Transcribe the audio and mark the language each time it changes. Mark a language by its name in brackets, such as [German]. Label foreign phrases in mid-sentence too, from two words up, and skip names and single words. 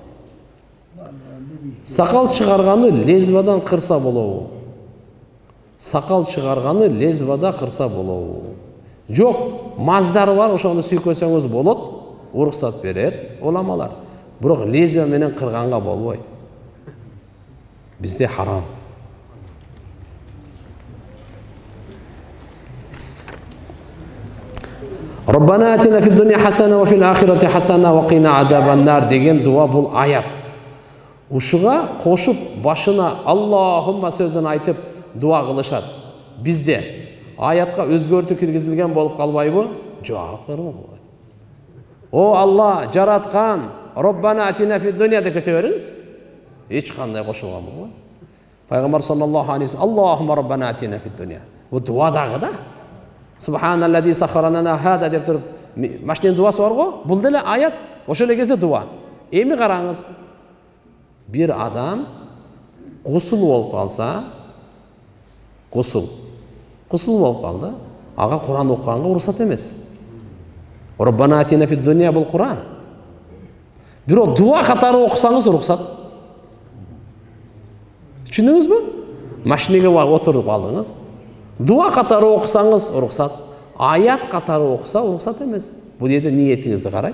[Kyrgyz] Сакал чыгарганы лезвадан кырса болобу? Сакал чыгарганы лезвада кырса болобу? Жок, маздары бар, ошону сүйкөсөңүз болот. Уруксат берет уламалар. Бирок лезвия менен кырганга болбойт. Бизде харам. [Arabic] ربنا آتنا في الدنيا حسنة وفي الآخرة حسنة وقنا عذاب النار [Kyrgyz] деген дуа бул аят. Ушуга кошуп башына Аллахумма сөзүн айтып дуа кылышат. Бизде аятка өзгөртүү киргизилген болуп калбайбы? Жок, кырмыкпайт. О Алла жараткан, [Arabic] ربنا آتنا في الدنيا [Kyrgyz] деп кете бериңиз. Эч кандай кошулган болбойт. [Arabic] Пайгамбар صلى الله عليه وسلم اللهم ربنا آتنا في الدنيا. [Kyrgyz] Бу дуа дагы да. [Arabic] سبحان الذي سخر لنا هذا [Kyrgyz] деп туруп машиненин дуасы бар го. Бул деле аят, ошол эле кезде дуа. Эми караңыз. Бир адам гусул болуп калса, гусул болуп калды. Ага Куран окуганга уруксат эмес. [Arabic] ربنا آتنا في الدنيا [Kyrgyz] бул Куран. Бирок дуа катары окусаңыз уруксат. Түшүндүңүзбү? Машинеге отуруп алыңыз. Дуа катары окусаңыз уруксат. Аят катары окуса уруксат эмес. Бул жерде ниетиңизди карайт.